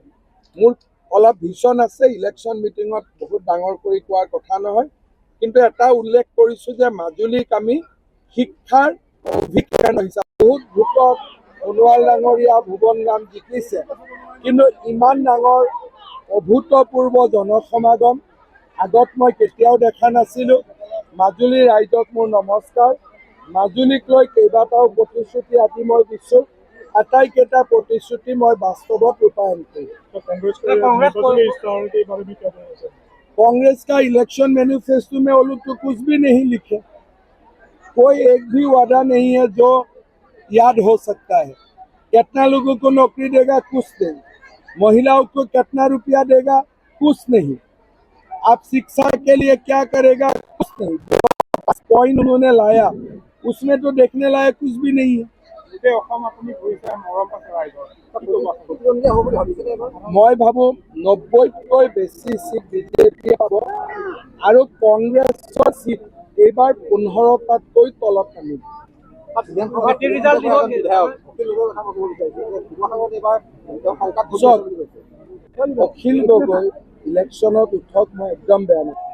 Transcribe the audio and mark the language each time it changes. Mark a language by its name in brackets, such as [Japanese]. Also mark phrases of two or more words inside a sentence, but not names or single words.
[Assamese] মোৰ অলপ ভিছন আছে, [English] election meetingত [Assamese] বহুত ডাঙৰ কৰি কোৱাৰ কথা নহয়, কিন্তু এটা উল্লেখ কৰিছোঁ যে মাজুলীক আমি শিক্ষাৰ অভিকেন্দ্ৰ হিচাপে, বহুত ভোটত সোণোৱাল ডাঙৰীয়া, ভুৱন গাম জিকিছে, কিন্তু ইমান ডাঙৰ অভূতপূৰ্ব জনসমাগম আগত মই কেতিয়াও দেখা নাছিলোঁ। মাজুলী ৰাইজক মোৰ নমস্কাৰ। মাজুলীক লৈ কেইবাটাও প্ৰতিশ্ৰুতি আজি মই দিছোঁ, আটাইকেইটা প্ৰতিশ্ৰুতি মই বাস্তৱত ৰূপায়ণ কৰিম। [Hindi] कांग्रेस का [English] election manifesto [Hindi] में वो लोग तो कुछ भी नहीं लिखे, कोई एक भी वादा नहीं है जो याद हो सकता है। कितना लोगों को नौकरी देगा, कुछ नहीं। महिलाओं को कितना रुपया देगा, कुछ नहीं। आप शिक्षा के लिए क्या करेगा, कुछ नहीं। पॉइंट उन्होंने लाया, उसमें तो देखने लायक कुछ भी नहीं है। [Assamese] মই ভাবো 90তকৈ বেছি सीट বিজেপি পাব আৰু কংগ্ৰেছৰ सीट এইবাৰ 15টাতকৈ তলত নামিব। অখিল গগৈ ইলেকশ্যনত উঠক, মই একদম বেয়া নাপাওঁ।